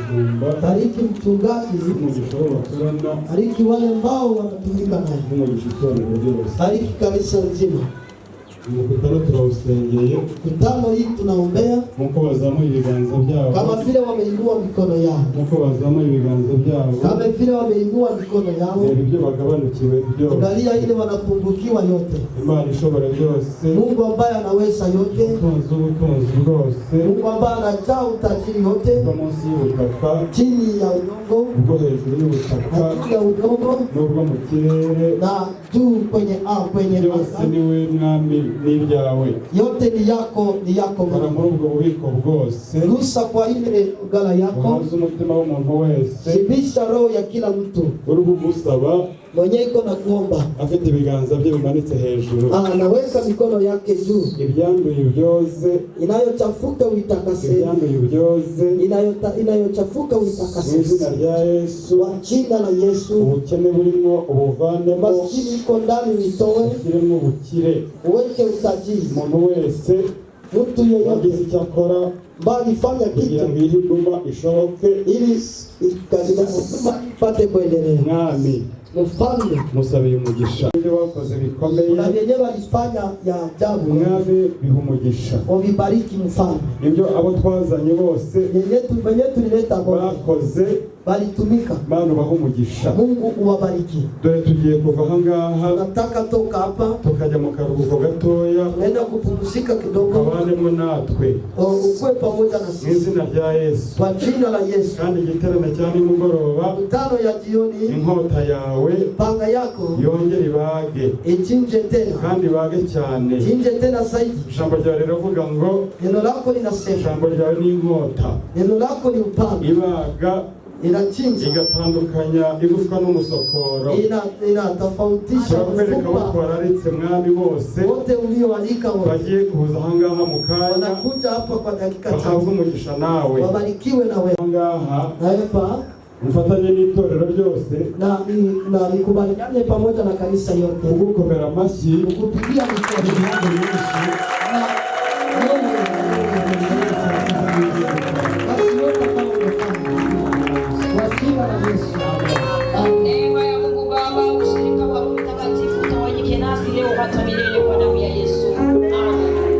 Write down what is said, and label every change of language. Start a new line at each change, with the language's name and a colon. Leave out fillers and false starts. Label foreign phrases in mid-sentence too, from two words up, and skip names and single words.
Kinyarwanda: umushumba,
Swahili: bariki mchungaji,
Kinyarwanda: umugisha w'abo bakorana,
Swahili: bariki wale ambao wanatumika naye,
Kinyarwanda: umugisha itorero ryose.
Swahili: bariki kanisa nzima.
Kinyarwanda: Umukutano turawusengeye,
Swahili: Mkutano hii tunaombea
Kinyarwanda: nkuko bazamuye ibiganza byabo,
Swahili: kama vile wameinua mikono yao,
Kinyarwanda: nkuko bazamuye ibiganza byabo,
Swahili: kama vile wameinua mikono yao.
Kinyarwanda: ibyo bagabanukiwe byose,
Swahili: Angalia ile wanapungukiwa yote.
Kinyarwanda: Imana ishobora byose,
Swahili: Mungu ambaye anaweza yote,
Kinyarwanda: ubutunzi bwose,
Swahili: Mungu ambaye anajaa utajiri yote,
Kinyarwanda: bwo munsi y'ubutaka,
Swahili: chini ya udongo,
Kinyarwanda: ubwo hejuru y'ubutaka,
Swahili: juu ya udongo
Kinyarwanda: n'ubwo mu kirere,
Swahili: na juu kwenye
Kinyarwanda: byose
Swahili: anga.
Kinyarwanda: niwe mwami n'ibyawe.
Swahili: Yote ni yako
Kinyarwanda: Bara muri ubwo bubiko bwose,
Swahili: Gusa kwa ile gala yako,
Kinyarwanda: uhaze umutima w'umuntu wese,
Swahili: shibisha roho ya kila mtu
Kinyarwanda: uri bugusaba,
Swahili: mwenye iko na kuomba,
Kinyarwanda: afite ibiganza bye bimanitse hejuru,
Swahili: anaweka mikono yake juu.
Kinyarwanda: ibyanduye byoze,
Swahili: Inayochafuka uitakase,
Kinyarwanda: ibyanduye byoze,
Swahili: inayochafuka
Kinyarwanda: mu
Swahili: uitakase
Kinyarwanda: izina rya Yesu.
Swahili: kwa jina la Yesu.
Kinyarwanda: Ubukene burimo ubuvanemo,
Swahili: Maskini iko ndani uitoe,
Kinyarwanda: ushyiremo ubukire.
Swahili: uweke utajiri.
Kinyarwanda: Umuntu wese
Swahili: Mtu
Kinyarwanda: wagize
Swahili: yeyote
Kinyarwanda: icyo akora
Swahili: bali fanya
Kinyarwanda: kugira
Swahili: kitu
Kinyarwanda: ngo iyi huduma ishoboke,
Swahili: ili katika huduma ipate kuendelea.
Kinyarwanda: mwami
Swahili: Mfalme,
Kinyarwanda: musabiye umugisha, ibyo bakoze bikomeye,
Swahili: kuna vyenyewe walifanya ya ajabu,
Kinyarwanda: mwami biha umugisha,
Swahili: wavibariki mfalme.
Kinyarwanda: ibyo abo twazanye bose
Swahili: Wenye tulileta wote
Kinyarwanda: bakoze,
Swahili: walitumika.
Kinyarwanda: Mana ubaha umugisha.
Swahili: Mungu uwabariki.
Kinyarwanda: Dore tugiye kuva aha ngaha
Swahili: Nataka toka hapa
Kinyarwanda: tukajya mu karuhuko gatoya,
Swahili: tunaenda kupumzika kidogo,
Kinyarwanda: kabanemo natwe
Swahili: ukue pamoja na
Kinyarwanda: mu
Swahili: sisi
Kinyarwanda: izina rya Yesu.
Swahili: kwa jina la Yesu.
Kinyarwanda: Kandi igiterane cya nimugoroba,
Swahili: Mkutano ya jioni,
Kinyarwanda: inkota yawe
Swahili: panga yako
Kinyarwanda: yongere ibage,
Swahili: ichinje tena,
Kinyarwanda: kandi ibage cyane.
Swahili: chinje tena zaidi.
Kinyarwanda: Ijambo ryawe riravuga ngo,
Swahili: Neno lako linasema,
Kinyarwanda: ijambo ryawe ni inkota
Swahili: neno lako ni upanga,
Kinyarwanda: ibaga,
Swahili: inachinja,
Kinyarwanda: igatandukanya igufwa n'umusokoro.
Swahili: inatofautisha
Kinyarwanda: Turakwereka abo
Swahili: mfupa.
Kinyarwanda: twararitse mwami bose
Swahili: Wote ulioalika wote
Kinyarwanda: bagiye kuza aha ngaha mu kanya,
Swahili: wanakuja hapa kwa dakika
Kinyarwanda: bahabwe
Swahili: chache,
Kinyarwanda: umugisha nawe.
Swahili: wabarikiwe na wewe.
Kinyarwanda: Aha ngaha
Swahili: Na hapa
Kinyarwanda: mfatanye n'itorero ryose
Swahili: na nikubaliane pamoja na kanisa yote
Kinyarwanda: kugukomera amashyi,
Swahili: kukupigia mikono yako Yesu. Neema ya Mungu Baba, ushirika wa Roho Mtakatifu utawanyike nasi leo hata milele kwa damu ya Yesu. Amen.